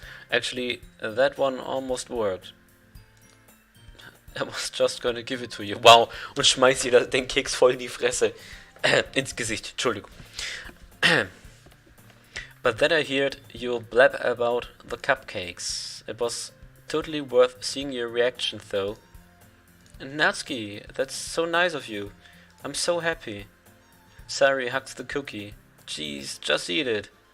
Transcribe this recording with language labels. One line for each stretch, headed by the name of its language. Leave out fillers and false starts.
English: Actually, that one almost worked. I was just gonna give it to you.
German: Wow, und schmeißt ihr den Keks voll in die Fresse. Ins Gesicht, Entschuldigung.
English: But then I heard you blab about the cupcakes. It was totally worth seeing your reaction, though. And Natsuki, that's so nice of you. I'm so happy. Sari hugs the cookie. Jeez, just eat it.